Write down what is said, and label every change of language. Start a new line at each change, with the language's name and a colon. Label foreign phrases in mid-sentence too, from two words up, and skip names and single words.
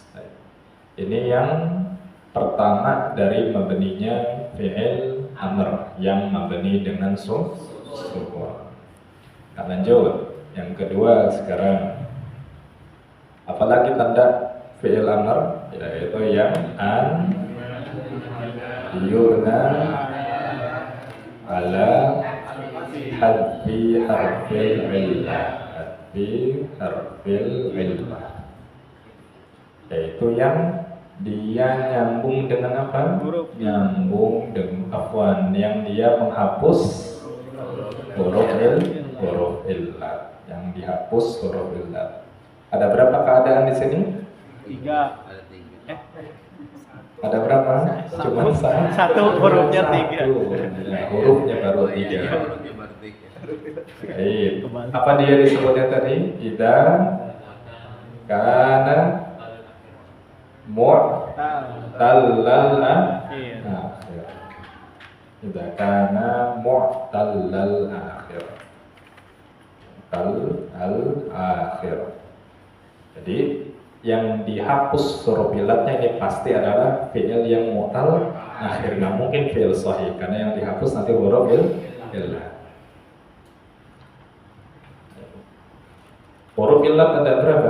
Indonesian: Ini yang pertama dari mabninya
Arabic: فعل أمر
Indonesian: yang mabni dengan sukun. Nah, lanjut. Yang kedua sekarang, apalagi tanda
Arabic: فعل أمر,
Indonesian: yaitu yang
Arabic: أن يبنى على حذف حرف العلة، حذف حرف العلة,
Indonesian: yaitu yang dia nyambung dengan apa? Nyambung dengan afwan, yang dia menghapus huruf illah, yang dihapus huruf illah. Ada berapa keadaan di sini? 3. Ada berapa? Cuma Satu hurufnya 3. Ya, hurufnya baru 3. Baik. Apa dia disebutnya tadi?
Arabic: إذا كان معتل الآخر. إذا كان معتل الآخر. Al-akhir.
Indonesian: Jadi yang dihapus huruf ilatnya ini pasti adalah fi'il yang
Arabic: معتل الآخر.
Indonesian: Nggak mungkin
Arabic: فعل صحيح
Indonesian: karena yang dihapus nanti huruf ilat. Huruf ilat ada berapa?